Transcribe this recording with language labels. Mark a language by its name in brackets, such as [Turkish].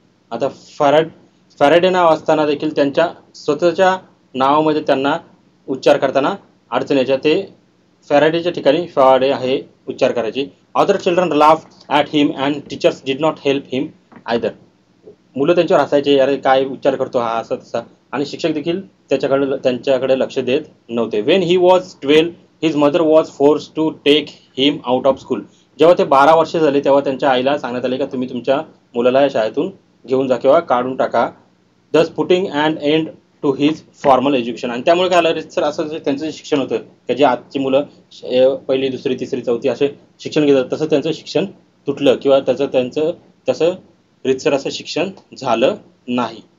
[Marathi] आता फॅराडे नाव असताना देखील त्यांच्या स्वतःच्या नावामध्ये त्यांना उच्चार करताना अडचण यायच्या. ते फॅराडेच्या ठिकाणी फॅराडे आहे उच्चार करायचे. [English] Other children laugh at him and teachers did not help him either. [Marathi] मुलं त्यांच्यावर हसायचे, अरे काय उच्चार करतो हा, असं तसा, आणि शिक्षक देखील त्यांच्याकडे लक्ष देत नव्हते. [English] When he was 12 his mother was force to take him out of school. [Marathi] जेव्हा ते 12 वर्ष झाले तेव्हा त्यांच्या आईला सांगण्यात आले का तुम्ही तुमच्या मुलाला या शाळेतून घेऊन जा किंवा काढून टाका. [English] Thus putting and end to his formal education. [Marathi] आणि त्यामुळे काय आलं, रितसर असं जे त्यांचं जे शिक्षण होतं की जे आजची मुलं पहिली दुसरी तिसरी चौथी असे शिक्षण घेतात तसं त्यांचं शिक्षण तुटलं किंवा त्यांचं तसं रितसर असं शिक्षण झालं नाही.